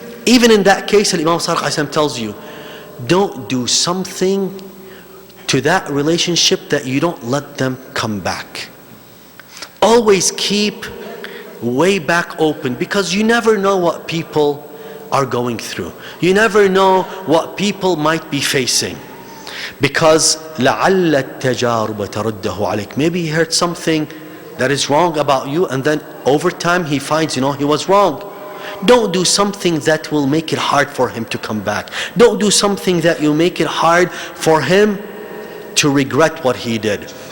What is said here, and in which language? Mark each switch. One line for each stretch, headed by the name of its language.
English: Even in that case, Imam Sadiq tells you, don't do something to that relationship that you don't let them come back. Always keep way back open, because you never know what people are going through. You never know what people might be facing. Because
Arabic: لَعَلَّ التَّجَارُبَ تَرُدَّهُ عَلَيْكَ.
English: Maybe he heard something that is wrong about you, and then over time he finds, he was wrong. Don't do something that will make it hard for him to come back. Don't do something that will make it hard for him to regret what he did.